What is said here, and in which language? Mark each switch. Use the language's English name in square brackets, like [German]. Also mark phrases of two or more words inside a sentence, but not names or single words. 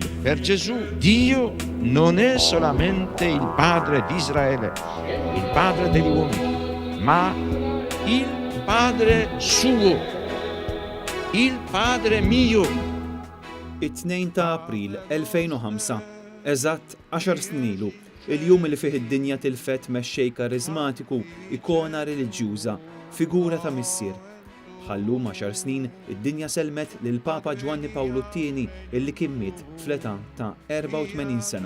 [Italian] Per Gesù Dio non è solamente il Padre di Israele, il Padre degli uomini, ma il Padre suo, il Padre mio. [Maltese] It-2 ta' April 2005, eżatt 10 snin ilu, il-jum li fih id-dinja tilfet mexxej karizmatiku, ikona reliġjuża, figura ta' missier. Bħallum 10 snin, id-dinja selmet lil Papa Giovanni Paolo II illi kien miet fl-età ta' 84 sena.